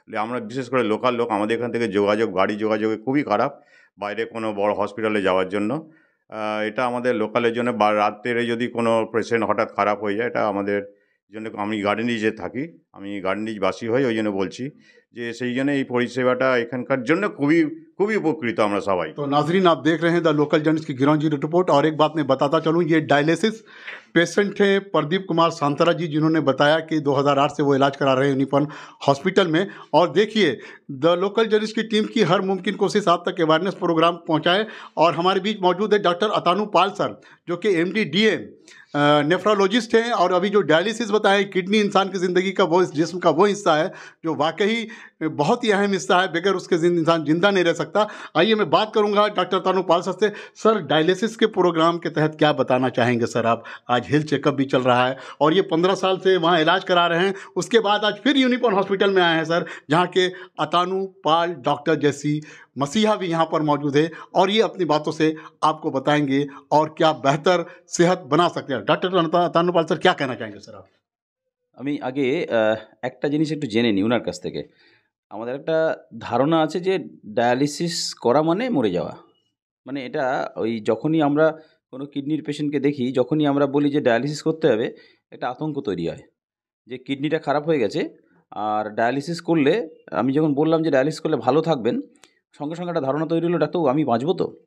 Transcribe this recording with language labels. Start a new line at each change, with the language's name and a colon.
Bangla: আমরা বিশেষ করে লোকাল লোক, আমাদের এখান থেকে যোগাযোগ, গাড়ি যোগাযোগে খুবই খারাপ বাইরে কোনো বড় হসপিটালে যাওয়ার জন্য। এটা আমাদের লোকালের জন্য, বা রাত্রে যদি কোনো পেশেন্ট হঠাৎ খারাপ হয়ে যায়, এটা আমাদের জন্য। আমি গার্ডেনিজে থাকি, আমি গার্ডেনিজবাসী হই, ওই জন্য বলছি যে সেই জন্য এই পরিষেবাটা এখানকার জন্য খুবই খুবই উপকৃত আমরা সবাই।
Hindi: तो नाजरीन, आप देख रहे हैं द लोकल जर्नलिस्ट की गिरोंजी रिपोर्ट। और एक बात मैं बताता चलूँ, ये डायलिसिस पेशेंट थे प्रदीप कुमार सांतरा जी, जिन्होंने बताया कि 2008 से वो इलाज करा रहे हैं यूनिपॉन हॉस्पिटल में। और देखिए, द लोकल जर्नलिस्ट की टीम की हर मुमकिन कोशिश आप तक अवेयरनेस प्रोग्राम पहुँचाए। और हमारे बीच मौजूद है डॉक्टर अतानु पाल सर, जो कि MD DN नेफ्रोलॉजिस्ट हैं। और अभी जो डायलिसिस बताएं, किडनी इंसान की ज़िंदगी का वो जिस्म का वो हिस्सा है जो वाकई बहुत ही अहम हिस्सा है, बगैर उसके इंसान जिंदा नहीं रह सकता। आइए मैं बात करूंगा डॉक्टर तानु पाल सर से। सर, डायलिसिस के प्रोग्राम के तहत क्या बताना चाहेंगे सर आप? आज हेल्थ चेकअप भी चल रहा है और ये 15 साल से वहाँ इलाज करा रहे हैं, उसके बाद आज फिर यूनिपॉन हॉस्पिटल में आए हैं सर, जहाँ के अतानु पाल डॉक्टर जैसी मसीहा भी यहाँ पर मौजूद है, और ये अपनी बातों से आपको बताएंगे और क्या बेहतर सेहत बना सकते हैं। डॉक्टर अतानु पाल सर, क्या कहना चाहेंगे सर आप?
Bangla: আমি আগে একটা জিনিস একটু জেনে নিই ওনার কাছ থেকে। আমাদের একটা ধারণা আছে যে ডায়ালিসিস করা মানে মরে যাওয়া। মানে এটা ওই যখনই আমরা কোনো কিডনির পেশেন্টকে দেখি, যখনই আমরা বলি যে ডায়ালিসিস করতে হবে, একটা আতঙ্ক তৈরি হয় যে কিডনিটা খারাপ হয়ে গেছে আর ডায়ালিসিস করলে, আমি যখন বললাম যে ডায়ালিসিস করলে ভালো থাকবেন, সঙ্গে সঙ্গে একটা ধারণা তৈরি হলো, ডাক্তারবাবু আমি বাঁচবো তো?